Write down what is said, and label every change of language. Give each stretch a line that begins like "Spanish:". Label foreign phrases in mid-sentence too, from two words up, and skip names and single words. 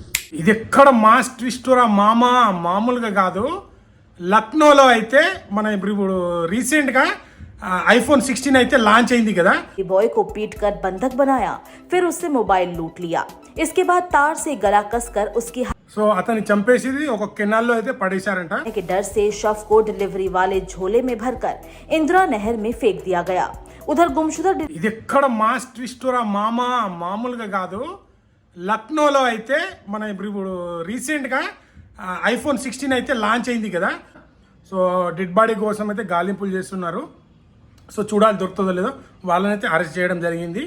Telugu: ఇది ఎక్కడ మాస్ ట్విస్టరా మామ, మామూలుగా కాదు. లక్నోలో అయితే మన ఇప్పుడు రీసెంట్ గా iPhone 16 అయితే లాంచ్ అయింది కదా.
Hindi: बॉय को पीटकर बंधक बनाया, फिर उससे मोबाइल लूट लिया। इसके बाद तार से गला कसकर उसकी
Telugu: సో అతన్ని చంపేసి ఒక కెనాల్లో అయితే పడేశారంట.
Hindi: के डर से शव को डिलीवरी वाले झोले में भरकर इंदिरा नहर में फेंक दिया गया। उधर गुमशुदा
Telugu: ఇది ఎక్కడ మాస్ ట్విస్టరా మామ, మామూలుగా కాదు. లక్నోలో అయితే మన ఇప్పుడు రీసెంట్ గా iPhone 16 అయితే లాంచ్ అయింది కదా. సో
English: dead body
Telugu: కోసం అయితే గాలింపులు చేస్తున్నారు. సో చూడాలి దొరుకుతుందో లేదో. వాళ్ళనైతే అరెస్ట్ చేయడం జరిగింది.